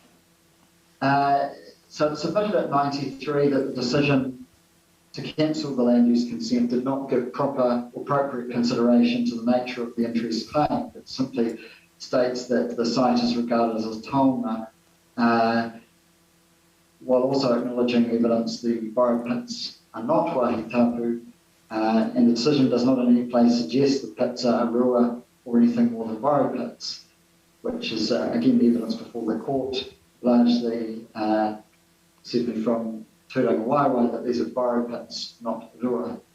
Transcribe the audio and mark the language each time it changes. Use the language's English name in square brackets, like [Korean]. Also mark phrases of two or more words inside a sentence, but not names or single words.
[English] So it's submitted at 93 that the decision to cancel the land use consent did not give proper or appropriate consideration to the nature of the interest claimed. It simply states that the site is regarded as taonga, while also acknowledging evidence the borrow pits are not [Māori] wāhi tapu, [English] and the decision does not in any place suggest the pits are rua or anything more than borrow pits, which is again the evidence before the court, largely certainly from Tūranga Waiwai, that these are borrow pits, not rua.